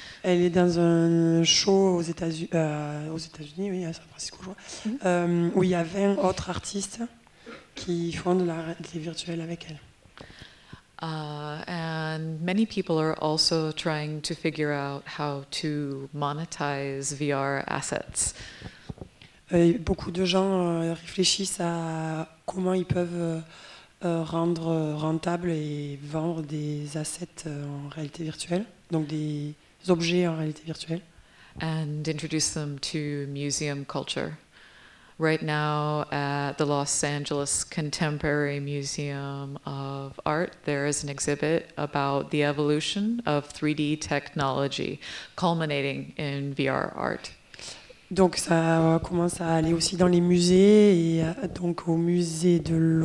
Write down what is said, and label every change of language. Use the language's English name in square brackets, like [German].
[French] Elle est dans un show aux États-Unis, oui, à San Francisco, je crois, où il y a 20 autres artistes qui font de la réalité virtuelle avec elle. [English] And many people are also trying to figure out how to monetize VR assets. [French] Beaucoup de gens réfléchissent à comment ils peuvent rendre rentable et vendre des assets en réalité virtuelle, donc des objets en réalité virtuelle. [English] And introduce them to museum culture. Right now at the Los Angeles Contemporary Museum of Art, there is an exhibit about the evolution of 3D technology, culminating in VR art. [French] Donc ça commence à aller aussi dans les musées, et donc au musée de